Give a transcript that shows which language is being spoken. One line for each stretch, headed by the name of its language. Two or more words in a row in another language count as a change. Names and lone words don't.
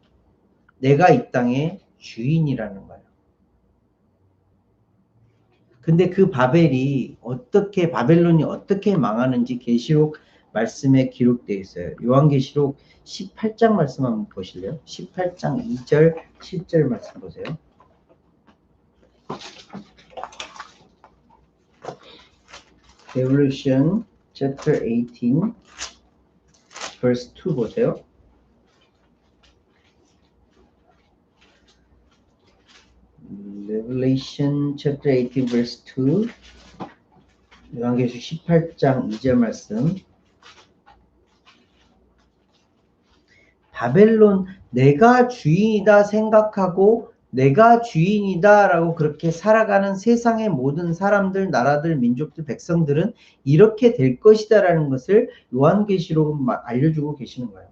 Korean: 내가 이 땅의 주인이라는 거예요. 근데 그 바벨론이 어떻게 망하는지 계시록 말씀에 기록되어 있어요. 요한계시록 18장 말씀 한번 보실래요? 18장 2절, 7절 말씀 보세요.
English: Revelation chapter 18 verse 2 보세요. Revelation chapter 18 verse 2
Korean: 요한계시록 18장 2절 말씀. 바벨론 내가 주인이다 생각하고 내가 주인이다 라고 그렇게 살아가는 세상의 모든 사람들, 나라들, 민족들, 백성들은 이렇게 될 것이다 라는 것을 요한계시록은 알려주고 계시는 거예요.